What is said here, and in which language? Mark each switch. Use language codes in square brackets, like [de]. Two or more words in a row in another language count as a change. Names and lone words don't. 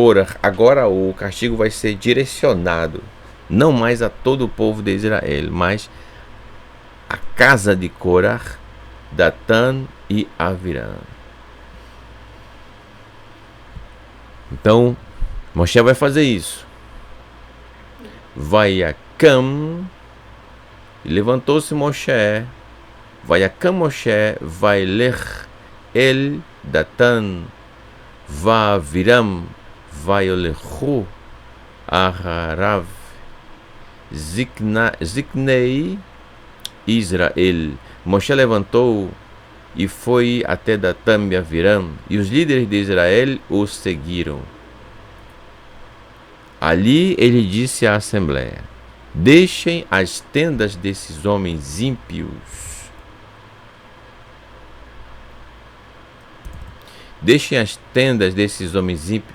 [pt] Agora o castigo vai ser direcionado não mais a todo o povo de Israel, mas a casa de Korah, Datã e Aviram. Então, Moshe vai fazer isso. [he] Vaiakam, levantou-se Moshe, ויקם משה וילך אל דתן ואבירם וילכו אחריו זקני ישראל. [pt] Moshe levantou e foi até Datã e Aviram, e os líderes de Israel o seguiram. Ali ele disse à assembleia: deixem as tendas desses homens ímpios. Deixem as tendas desses homens ímpios.